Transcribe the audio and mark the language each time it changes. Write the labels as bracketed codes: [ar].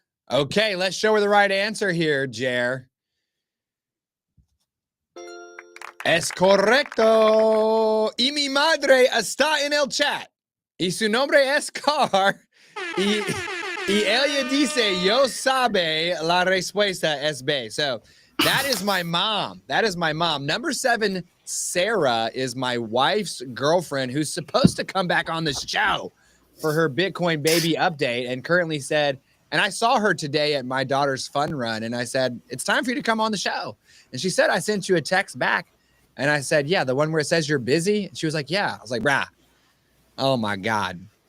[en] Okay, let's show her the right answer here, Jer. [es] Es correcto. Y mi madre está en el chat. Y su nombre es Carr. Y ella dice, yo sabe la respuesta es B. [en] So that is my mom. That is my mom. Number 7, Sarah, is my wife's girlfriend who's supposed to come back on this show for her Bitcoin baby update and currently said, and I saw her today at my daughter's fun run and I said, it's time for you to come on the show. And she said, I sent you a text back. And I said, yeah, the one where it says you're busy. She was like, yeah. I was like, brah. Oh my God.